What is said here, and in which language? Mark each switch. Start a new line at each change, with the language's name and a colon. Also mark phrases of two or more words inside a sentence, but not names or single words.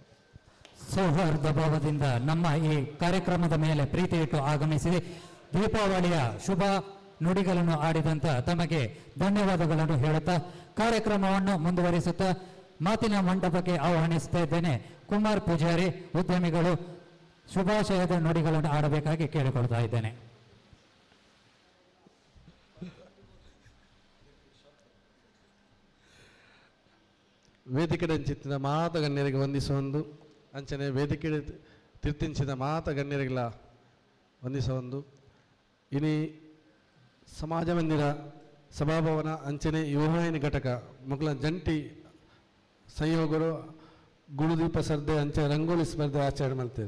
Kannada: ಸೌಹಾರ್ದ ಭಾವದಿಂದ ನಮ್ಮ ಈ ಕಾರ್ಯಕ್ರಮದ ಮೇಲೆ ಪ್ರೀತಿ ಇಟ್ಟು ಆಗಮಿಸಿ ದೀಪಾವಳಿಯ ಶುಭ ನುಡಿಗಳನ್ನು ಆಡಿದಂತ ತಮಗೆ ಧನ್ಯವಾದಗಳನ್ನು ಹೇಳುತ್ತಾ ಕಾರ್ಯಕ್ರಮವನ್ನು ಮುಂದುವರಿಸುತ್ತಾ ಮಾತಿನ ಮಂಟಪಕ್ಕೆ ಆಹ್ವಾನಿಸ್ತಾ ಇದ್ದೇನೆ. ಕುಮಾರ್ ಪೂಜಾರಿ ಉದ್ಯಮಿಗಳು ಶುಭಾಶಯದ ನುಡಿಗಳನ್ನು ಆಡಬೇಕಾಗಿ ಕೇಳಿಕೊಳ್ತಾ ಇದ್ದೇನೆ.
Tulu: ವೇದಿಕೆಡೆಂಚಿತ್ತಿನ ಮಾತ ಗಣ್ಯರಿಗೆ ವಂದಿಸುವಂದು, ಅಂಚನೆ ವೇದಿಕೆ ತಿರ್ತಿಂಚಿದ ಮಾತ ಗಣ್ಯರಿಗೆಲ್ಲ ವಂದಿಸುವಂದು. ಇನಿ ಸಮಾಜ ಮಂದಿರ ಸಭಾಭವನ ಅಂಚನೆ ಯುವವಾಹಿನಿ ಘಟಕ ಮಕ್ಕಳ ಜಂಟಿ ಸಂಯೋಗರು ಗುಡುದೀಪ ಸ್ಪರ್ಧೆ ಅಂಚೆ ರಂಗೋಲಿ ಸ್ಪರ್ಧೆ
Kannada: ಆಚರಣೆ ಮಾಡ್ತೇವೆ.